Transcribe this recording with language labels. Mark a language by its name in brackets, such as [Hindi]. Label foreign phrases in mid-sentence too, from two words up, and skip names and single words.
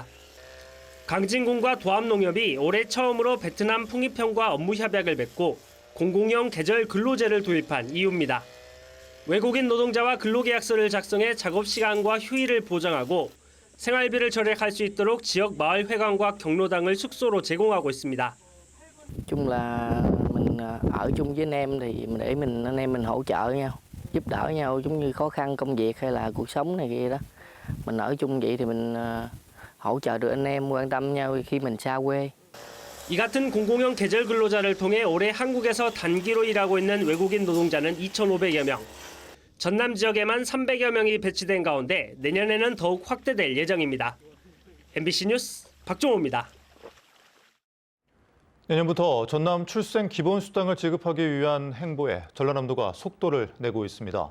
[Korean] 강진군과 도합농협이 올해 처음으로 베트남 풍입형과 업무 협약을 맺고 공공형 계절 근로제를 도입한 이유입니다. 외국인 노동자와 근로계약서를 작성해 작업 시간과 휴일을 보장하고 생활비를 절약할 수 있도록 지역 마을회관과 경로당을 숙소로 제공하고 있습니다. [Vietnamese] Chung là mình ở chung với anh em thì để anh em mình hỗ trợ nhau, giúp đỡ nhau giống như khó khăn công việc hay là cuộc sống này kia đó. Mình ở chung vậy thì mình hỗ trợ được anh em, quan tâm nhau khi mình xa quê. [Korean] 이 같은 공공형 계절 근로자를 통해 올해 한국에서 단기로 일하고 있는 외국인 노동자는 2,500여 명. 전남 지역에만 300여 명이 배치된 가운데 내년에는 더욱 확대될 예정입니다. MBC 뉴스 박종호입니다. 내년부터 전남 출생 기본수당을 지급하기 위한 행보에 전라남도가 속도를 내고 있습니다.